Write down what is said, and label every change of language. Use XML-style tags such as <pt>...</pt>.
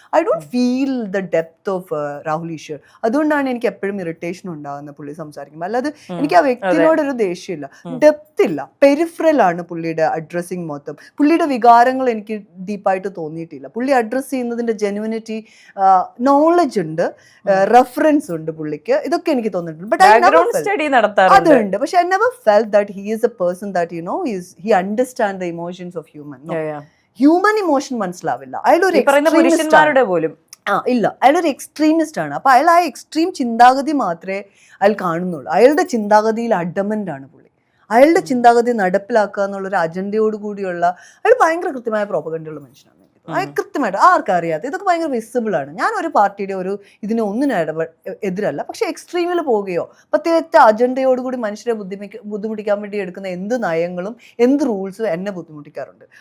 <en>I don't feel the depth of</en> <ml>Rahul Easwar. അതുകൊണ്ടാണ് എനിക്ക് എപ്പോഴും ഇറിറ്റേഷൻ ഉണ്ടാകുന്നത് പുള്ളി സംസാരിക്കുമ്പോൾ. അല്ലാതെ എനിക്ക് ആ വ്യക്തിയോടൊരു ദേഷ്യമില്ല, ഡെപ്ത് ഇല്ല, പെരിഫറലാണ് പുള്ളിയുടെ അഡ്രസ്സിങ് മൊത്തം. പുള്ളിയുടെ വികാരങ്ങൾ എനിക്ക് ഡീപ്പായിട്ട് തോന്നിയിട്ടില്ല. പുള്ളി അഡ്രസ്സ് ചെയ്യുന്നതിന്റെ ജെനുവിനിറ്റി, നോളജ് ഉണ്ട്, റെഫറൻസ് ഉണ്ട് പുള്ളിക്ക്, ഇതൊക്കെ എനിക്ക് തോന്നിയിട്ടുണ്ട്. അതുണ്ട്, പക്ഷെ</ml> <en>I never felt that he is a person that he understand the emotions of human.</en> <ml>Human emotion മനസ്സിലാവില്ല. അയാളൊരു പുരുഷന്മാരുടെ പോലും ഇല്ല, അയാളൊരു എക്സ്ട്രീമിസ്റ്റ് ആണ്. അപ്പൊ അയാൾ ആ എക്സ്ട്രീം ചിന്താഗതി മാത്രമേ അയാൾ കാണുന്നുള്ളൂ. അയാളുടെ ചിന്താഗതിയിൽ അഡമന്റ് ആണ് പുള്ളി. അയാളുടെ ചിന്താഗതി നടപ്പിലാക്കുക എന്നുള്ളൊരു അജണ്ടയോട് കൂടിയുള്ള അയാൾ ഭയങ്കര കൃത്യമായ പ്രോപ്പഗൻഡയുള്ള മനുഷ്യനാണ്. കൃത്യമായിട്ട് ആർക്കും അറിയാത്ത ഇതൊക്കെ ഭയങ്കര വിസിബിൾ ആണ്. ഞാൻ ഒരു പാർട്ടിയുടെ ഇതിനെ ഒന്നിനും എതിരല്ല, പക്ഷെ എക്സ്ട്രീമിൽ പോവുകയോ പ്രത്യേക അജണ്ടയോടുകൂടി മനുഷ്യരെ ബുദ്ധിമുട്ടിക്കാൻ വേണ്ടി എടുക്കുന്ന എന്ത് നയങ്ങളും എന്ത് റൂൾസും എന്നെ ബുദ്ധിമുട്ടിക്കാറുണ്ട്.</ml>